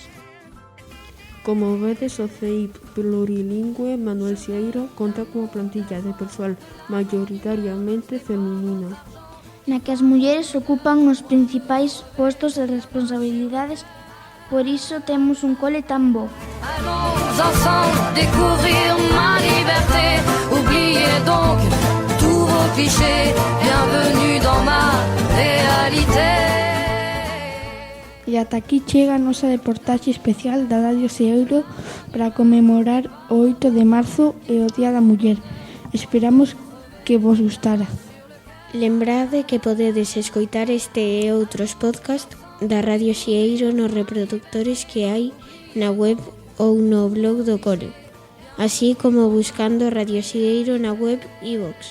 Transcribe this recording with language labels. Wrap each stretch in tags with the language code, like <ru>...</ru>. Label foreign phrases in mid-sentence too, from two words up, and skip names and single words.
<gl>Como vedes, o CEIP plurilingüe Manuel Sieiro conta coa plantilla de persoal maioritariamente feminina, Na que as mulleres ocupan os principais postos de responsabilidades, por iso temos un cole tan bo.</gl> <fr>Allons ensemble découvrir ma liberté. Oubliez donc tous vos clichés. Bienvenue dans ma réalité.</fr> <gl>E ata aquí chega a nosa reportaxe especial da Radio Sieiro para conmemorar o 8 de marzo e o Día da Muller. Esperamos que vos gustara. Lembrade que podedes escoitar este e outros podcast da Radio Sieiro nos reproductores que hai na web ou no blog do cole, así como buscando Radio Sieiro na web iVox.</gl>